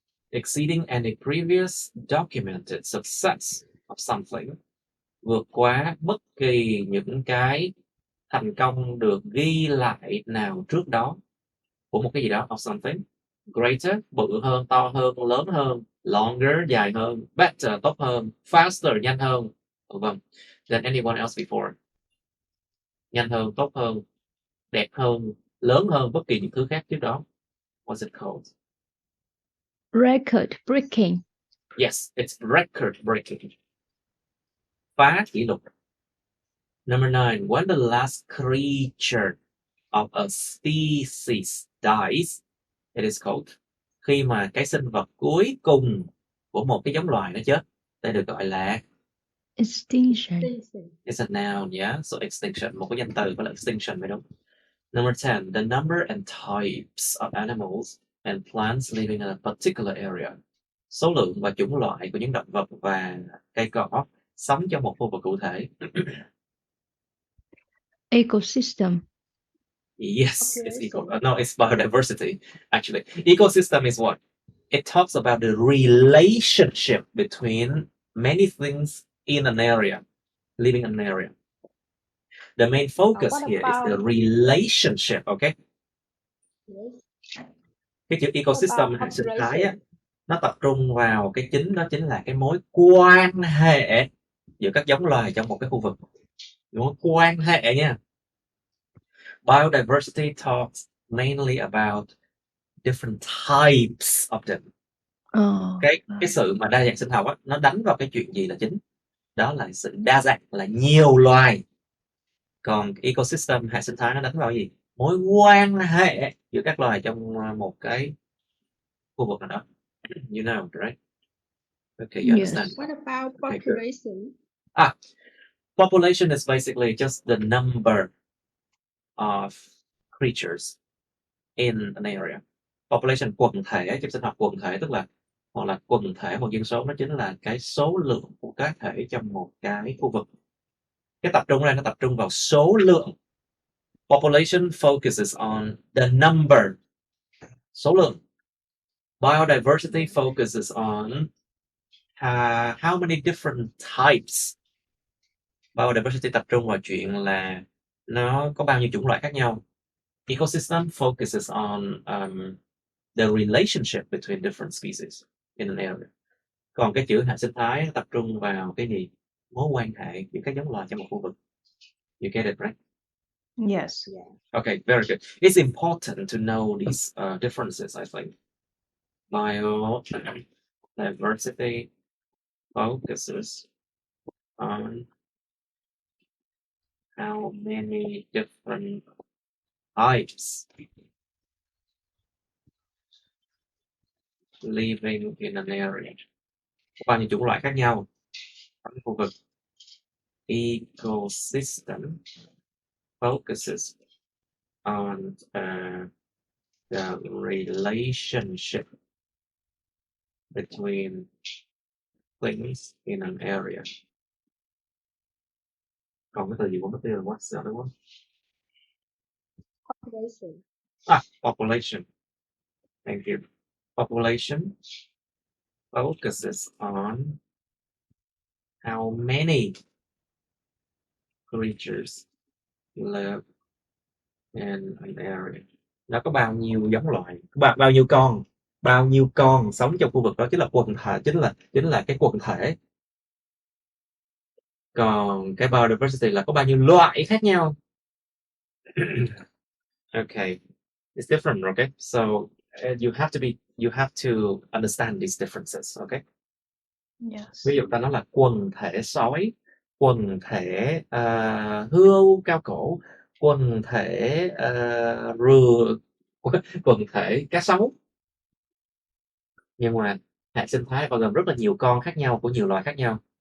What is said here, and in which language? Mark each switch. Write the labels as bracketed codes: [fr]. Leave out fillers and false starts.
[en] Exceeding any previous documented success of something. [vi] Vượt quá bất kỳ những cái thành công được ghi lại nào trước đó của một cái gì đó, [en] of something. Greater, [vi] bự hơn, to hơn, lớn hơn. [en] Longer, [vi] dài hơn. [en] Better, [vi] tốt hơn. [en] Faster, [vi] nhanh hơn. Vâng. [en] Than anyone else before. [vi] Nhanh hơn, tốt hơn, đẹp hơn, lớn hơn bất kỳ những thứ khác trước đó. [en] What's it called? Record breaking. Yes, it's record breaking. [vi] Phá kỷ lục. [en] Number 9, when the last creature of a species dies, it is called. [vi] Khi mà cái sinh vật cuối cùng của một cái giống loài nó chết, đây được gọi là [en] Extinction. It's a noun, yeah. [vi] So extinction, một cái danh từ gọi là extinction, phải đúng? [en] Number 10, the number and types of animals and plants living in a particular area. [vi] Số lượng và chủng loại của những động vật và cây cỏ sống trong một khu vực cụ thể. [en] Ecosystem. Yes, it's biodiversity, actually. Ecosystem is what? It talks about the relationship between many things in an area, living in an area. The main focus here is the relationship, okay? [vi] Cái chữ ecosystem hệ sinh thái á, [en] Cooperation. [vi] nó tập trung vào cái chính, đó chính là cái mối quan hệ giữa các giống loài trong một cái khu vực. Mối quan hệ nha. [en] Biodiversity talks mainly about different types of them. [vi] Cái sự mà đa dạng sinh học á, nó đánh vào cái chuyện gì là chính? Đó là sự đa dạng, là nhiều loài. Còn ecosystem hệ sinh thái nó đánh vào gì? Mối quan hệ giữa các loài trong một cái khu vực nào đó. [en] You know, right? Okay, you Yes. understand. What about Okay, good. population? Population is basically just the number of creatures in an area. [vi] Population, quần thể, trong sinh học quần thể tức là, hoặc là quần thể một dân số, nó chính là cái số lượng của cá thể trong một cái khu vực. Cái tập trung này nó tập trung vào số lượng. [en] Population focuses on the number, [vi] số lượng. [en] Biodiversity focuses on how many different types. [vi] Biodiversity tập trung vào chuyện là nó có bao nhiêu chủng loại khác nhau. [en] Ecosystem focuses on the relationship between different species in an area. [vi] Còn cái chữ hệ sinh thái nó tập trung vào cái gì? Mối quan hệ giữa các giống loài trong một khu vực. [en] You get it, right? Yes. Okay, very good. It's important to know these differences, I think. Biodiversity focuses on how many different types living in an area. [vi] Có bao nhiêu chủng loại khác nhau trong khu vực. [en] Ecosystem focuses on the relationship between things in an area. [vi] Còn cái từ gì cũng mất tiêu rồi, [en] what's the other one? Population. Population. Thank you. Population focuses on how many creatures live in an area. [vi] Nó có bao nhiêu giống loài, bao nhiêu con sống trong khu vực đó, chính là quần thể, chính là cái quần thể. Còn cái biodiversity là có bao nhiêu loại khác nhau. [en] Okay, it's different, okay? So you have to understand these differences, okay? Yes. [vi] Ví dụ ta nói là quần thể sói, quần thể hươu cao cổ, quần thể rùa, quần thể cá sấu. Nhưng mà hệ sinh thái bao gồm rất là nhiều con khác nhau của nhiều loài khác nhau.